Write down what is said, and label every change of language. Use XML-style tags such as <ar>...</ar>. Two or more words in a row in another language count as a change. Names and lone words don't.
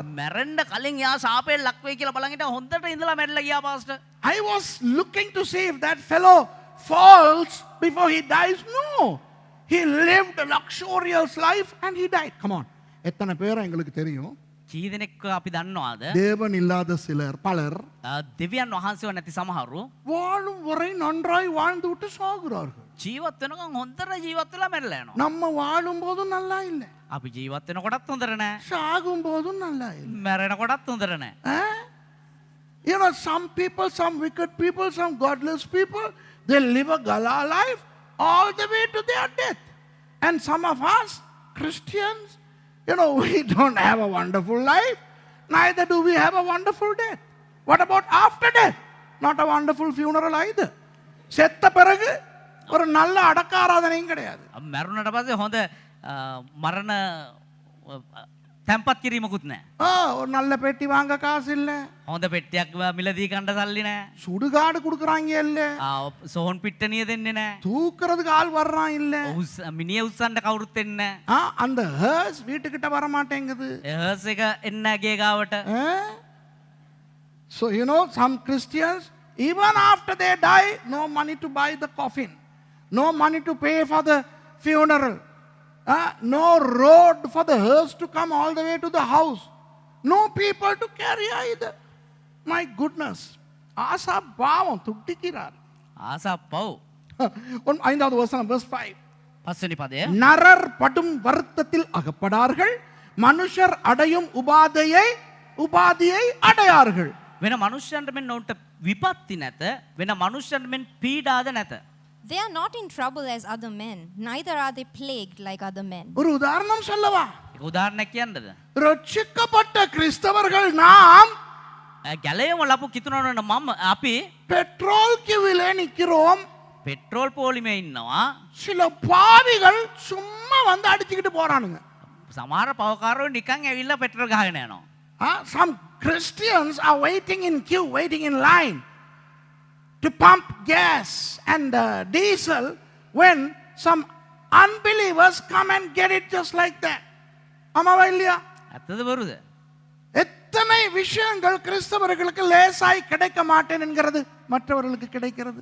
<si>මැරෙන්න කලින් යා සාපේට ලක් වෙයි කියලා බලන් හිටියා, හොඳට ඉඳලා මැරිලා ගියා පාස්ටර්.</si> <en>I was looking to see if that fellow falls before he dies. No, he lived a luxurious life and he died. Come on.</en> <ta>எத்தனை பேர் எங்களுக்கு தெரியும்</ta> <si>කී දෙනෙක් අපි දන්නවාද?</si> <ta>தேவன் இல்லாத சிலர் பலர்</ta> <si>දෙවියන් වහන්සේව නැති සමහරු</si> <ta>வாழும் வரை நன்றாய் வாழ்ந்து விட்டு சாகுறார்கள்.</ta> <si>ජීවත් වෙනකන් හොඳට ජීවත් වෙලා මැරිලා යනවා.</si> <ta>நம்ம வாழும் போதும் நல்லா இல்ல,</ta> <si>අපි ජීවත් වෙනකොටත් හොඳට නැහැ,</si> <ta>சாகும் போதும் நல்லா இல்ல.</ta> <si>මැරෙනකොටත් හොඳට නැහැ.</si> <en>You know, some people, some wicked people, some godless people, they live a gala life all the way to their death. And some of us, Christians, you know, we don't have a wonderful life. Neither do we have a wonderful death. What about after death? Not a wonderful funeral either.</en> <ta>செத்த பிறகு ஒரு நல்ல அடக்க ஆராதனையும் கிடையாது.</ta> <si>මැරුණට පස්සේ හොඳ මරණ තැම්පත් කිරීමකුත් නැහැ.</si> <ta>ஒரு நல்ல பெட்டி வாங்க காசு இல்ல,</ta> <si>හොඳ පෙට්ටියක් මිලදී ගන්න සල්ලි නැහැ.</si> <ta>சுடுகாடு கொடுக்குறாங்க இல்ல,</ta> <si>සෝන් පිට්ටනිය දෙන්නේ නැහැ.</si> <ta>தூக்குறதுக்கு ஆள் வர்றான் இல்ல,</ta> <si>මිනිය උස්සන්න කවුරුත් එන්නේ නැහැ.</si> <ta>அந்த ஹர்ஸ் வீட்டுக்கிட்ட வர மாட்டேங்குது.</ta> <si>හර්ස් එක එන්න ගේ ගාවට.</si> <en>So you know, some Christians, even after they die, no money to buy the coffin, no money to pay for the funeral, no road for the hearse to come all the way to the house, no people to carry either. My goodness.</en> <ta>ஆசா பாவம் துட்டிக்கிறார்.</ta> <si>ආසාප් පව්.</si> <ta>5வது வசனம் verse 5.</ta> <si>පස්වෙනි පදය.</si> <ta>நரர் படும் வருத்தத்தில் அகப்படார்கள், மனுஷர் அடையும் உபாதியை அடையார்கள்.</ta> <si>වෙන මනුෂ්‍යයන්ට මෙන් ඔවුන්ට විපත්ති නැත, වෙන මනුෂ්‍යයන්ට මෙන් පීඩාද නැත.</si> <en>They are not in trouble as other men, neither are they plagued like other men.</en> <ta>ஒரு உதாரணம் சொல்லவா?</ta> <si>ඒක උදාහරණයක් කියන්නද?</si> <ta>ரட்சிக்கப்பட்ட கிறிஸ்தவர்கள் நாம்</ta> <si>ගැලයම ලපු කිතුනවන මම අපි</si> <ta>பெட்ரோல் கியூவிலே நிக்கிறோம்.</ta> <si>පෙට්‍රෝල් පෝලිමේ ඉන්නවා.</si> <ta>சில பாவிகள் சும்மா வந்து அடிச்சுக்கிட்டு போறானுங்க.</ta> <si>සමහර පවකාරයෝ නිකන් ඇවිල්ලා පෙට්‍රෝල් ගහගෙන යනවා.</si> <en>Some Christians are waiting in queue, waiting in line to pump gas and diesel when some unbelievers come and get it just like that.</en> <ta>ஆமாவா இல்லையா?</ta> <si>ඇත්තද බොරුද?</si> <ta>எத்தனை விஷயங்கள் கிறிஸ்தவர்களுக்கு லேசாய் கிடைக்க மாட்டேன் என்கிறது மற்றவர்களுக்கு கிடைக்கிறது.</ta>